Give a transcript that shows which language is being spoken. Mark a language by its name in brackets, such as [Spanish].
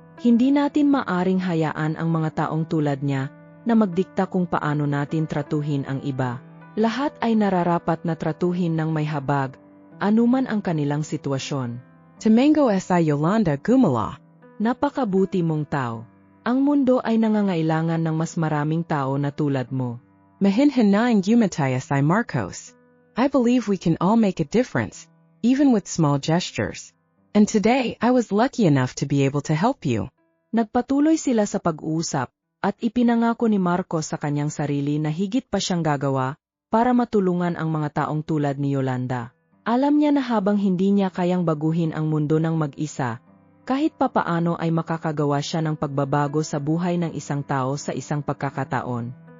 [Filipino] Hindi natin maaring hayaan ang mga taong tulad niya na magdikta kung paano natin tratuhin ang iba. Lahat ay nararapat na tratuhin ng may habag, anuman ang kanilang sitwasyon. Tumango si Yolanda gumala. Napakabuti mong tao. Ang mundo ay nangangailangan ng mas maraming tao na tulad mo. Mahinhinaing gumataya si Marcos. [English] I believe we can all make a difference, even with small gestures. And today, I was lucky enough to be able to help you. [Filipino] Nagpatuloy sila sa pag-uusap, at ipinangako ni Marcos sa kanyang sarili na higit pa siyang gagawa para matulungan ang mga taong tulad ni Yolanda. Alam niya na habang hindi niya kayang baguhin ang mundo ng mag-isa, kahit papaano ay makakagawa siya ng pagbabago sa buhay ng isang tao sa isang pagkakataon.